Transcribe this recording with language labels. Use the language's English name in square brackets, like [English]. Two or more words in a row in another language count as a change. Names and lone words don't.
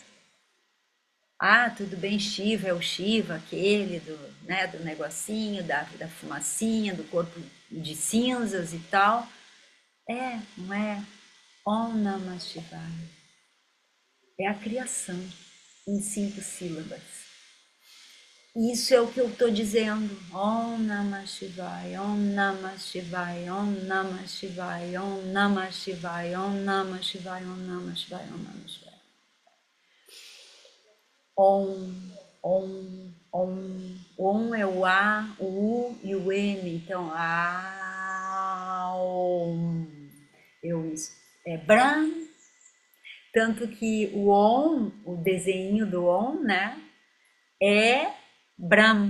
[Portuguese] Ah, tudo bem, Shiva é o Shiva, aquele do negocinho, da fumacinha, do corpo de cinzas e tal. Não é? [Sanskrit] ॐ नमः शिवाय. [Portuguese] É a criação em 5 sílabas. Isso é o que eu estou dizendo. [Sanskrit] ॐ नमः शिवाय, ॐ नमः शिवाय, ॐ नमः शिवाय, ॐ नमः शिवाय, ॐ नमः शिवाय, ॐ नमः शिवाय, ॐ नमः शिवाय. ॐ, ॐ, ॐ. [Portuguese] O Om é o A, o U e o M. Então, Om. É Brahm. Tanto que o Om, o desenho do Om, né? É Brahm.